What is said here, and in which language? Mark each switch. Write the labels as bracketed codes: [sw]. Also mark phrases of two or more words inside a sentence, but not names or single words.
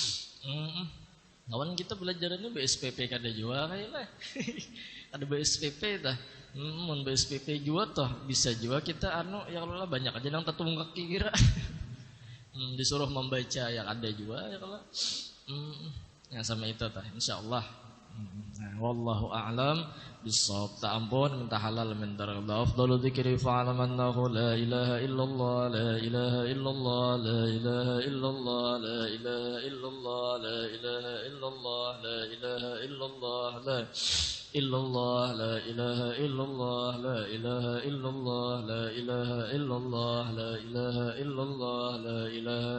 [bjn] Kawan kita belajarannya BSPP kada juga kayaknya. Ada BSPP tah. Mun BSPP juga toh bisa juga kita ya kalau lah banyak aja nang tetunggak kira. Disuruh membaca yang ada juga ya kalau. Ya sama itu tah insyaallah. Nah, [ar] والله أعلم بالصواب. [bjn] Tak ampun minta halal minta ridha. [ar] أفضل الذكر فاعلم أنه لا إله إلا الله لا إله إلا الله لا إله إلا الله لا إله إلا الله لا إله إلا الله لا إله إلا الله لا إلا الله لا إله إلا الله لا إله إلا الله لا إله إلا الله لا إله إلا الله لا إله